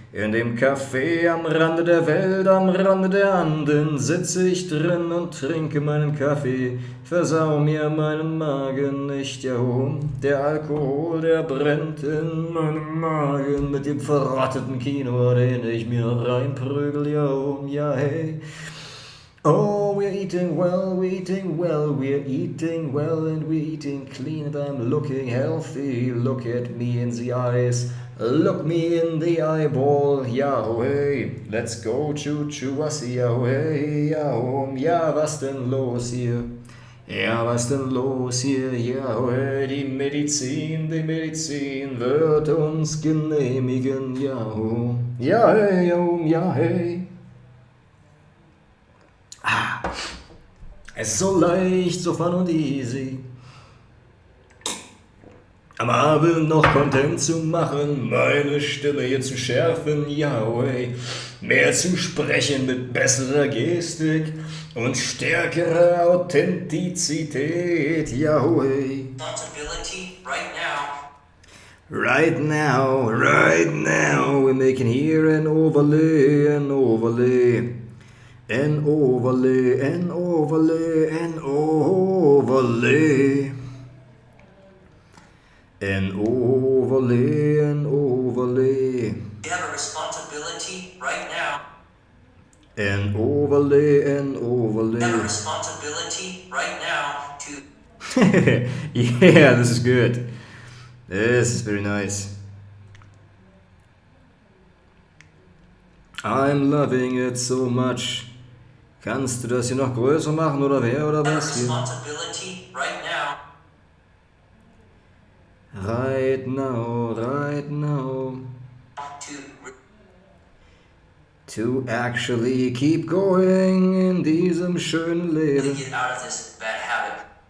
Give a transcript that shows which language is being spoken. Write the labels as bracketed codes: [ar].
[de] In dem Café am Rande der Welt, am Rande der Anden, sitze ich drin und trinke meinen Kaffee. Versau mir meinen Magen nicht, ja, der Alkohol, der brennt in meinem Magen mit dem verrotteten Kino, den ich mir reinprügel, ja, hey. [en] Oh, we're eating well, and we're eating clean, and I'm looking healthy. Look at me in the eyes, look me in the eyeball. [de] Yahweh, [en] let's go [de] choo-choo-wassi, Yahweh, ja, was denn los hier? Ja, was denn los hier? Yahweh, die Medizin wird uns genehmigen, Yahweh, ja, hey. Es ist so leicht, so fun und easy. Am Abend noch Content zu machen, meine Stimme hier zu schärfen, Yahweh. Mehr zu sprechen mit besserer Gestik und stärkerer Authentizität, Yahweh. [en] Responsibility right now. Right now, we're making here an overlay. An overlay. You have a responsibility right now. An overlay. You have a responsibility right now to... Yeah, this is good. This is very nice. I'm loving it so much. [de] Kannst du das hier noch größer machen oder wer oder was hier? [en] Responsibility right now. Right now. To actually keep going in [de] diesem schönen Leben. [en] Get out of this bad habit.